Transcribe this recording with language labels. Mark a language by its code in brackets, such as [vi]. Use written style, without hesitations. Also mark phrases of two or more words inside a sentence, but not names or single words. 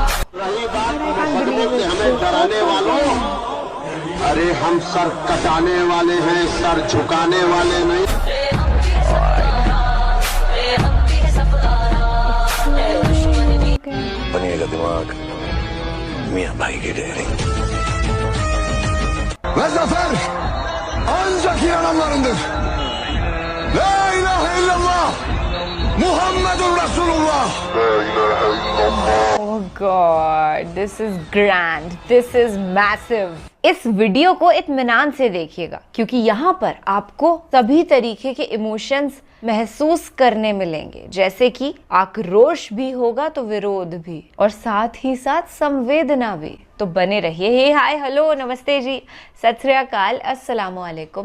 [hi] हमें डराने वालों, अरे हम सर कटाने वाले हैं, सर झुकाने वाले नहीं। बनिएगा दिमाग मियां भाई की डेयरी. [tr] Ve zafer ancak inananlarındır. [ar] لا إله إلا الله محمد رسول الله. [en] Oh God, this is grand, this is massive. [hi] इस वीडियो को इत्मीनान से देखिएगा क्योंकि यहाँ पर आपको सभी तरीके के इमोशंस महसूस करने मिलेंगे, जैसे कि आक्रोश भी होगा तो विरोध भी, और साथ ही साथ संवेदना भी। तो बने रहिए। हे [en] hi hello [hi] नमस्ते जी, [pa] ਸਤ ਸ੍ਰੀ ਅਕਾਲ, [ar] السلام عليكم.